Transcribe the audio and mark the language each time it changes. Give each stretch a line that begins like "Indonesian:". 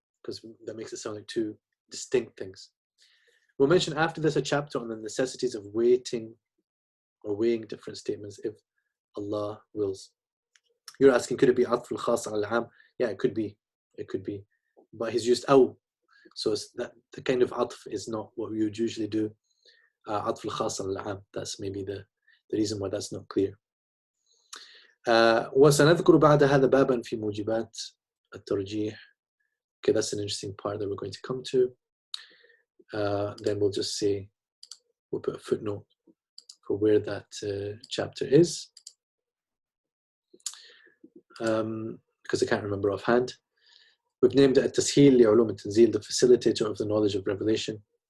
English: Because that makes it sound like two distinct things. We'll mention after this a chapter on the necessities of weighing different statements if Allah wills. You're asking, could it be
Arabic: عطف الخاص على العام?
English: Yeah, it could be. It could be. But he's used أو. So it's that the kind of عطف is not what we would usually do.
Arabic: عطف الخاص على العام.
English: That's maybe the reason why that's not clear.
Arabic: وسنذكر بعد هذا بابا في موجبات الترجيح.
English: Okay, that's an interesting part that we're going to come to. Then we'll just say, we'll put a footnote for where that chapter is. Because I can't remember offhand. We've named it التسهيل لعلوم التنزيل, the facilitator of the knowledge of revelation.